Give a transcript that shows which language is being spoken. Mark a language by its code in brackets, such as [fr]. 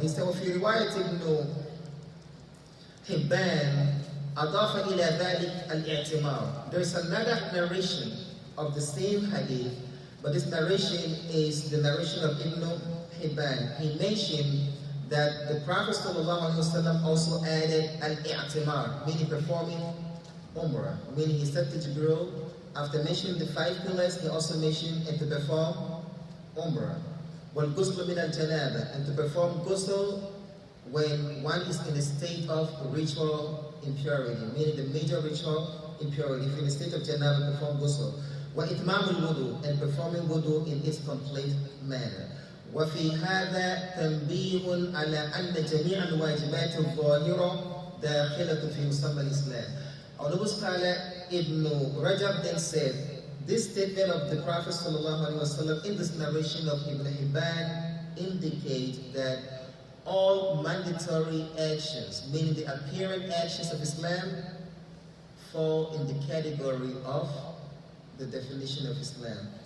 [en] He said, [ar] وفي رواية ابن حبان أضاف إلى ذلك الاعتمار. [en] There's another narration of the same hadith, but this narration is the narration of Ibn Hibban. He mentioned that the Prophet ﷺ also added al-i'timar, meaning performing umrah. Meaning he said to Jibril, after mentioning the 5 pillars, he also mentioned and to perform umrah. Wal-ghusl min al-janaba, and to perform ghusl when one is in a state of ritual impurity, meaning the major ritual impurity. If in a state of janaba, perform ghusl. [ar] وإتمام الوضوء, [en] and performing wudu in its complete manner. [ar] وفي هذا تنبيه على أن جميع الواجبات الظاهرة داخلة في مسمى الإسلام. [en] Honorable scholar Ibn Rajab then said, this statement of the Prophet ﷺ in this narration of Ibn Hibban indicates that all mandatory actions, meaning the apparent actions of Islam, fall in the category of the definition of Islam.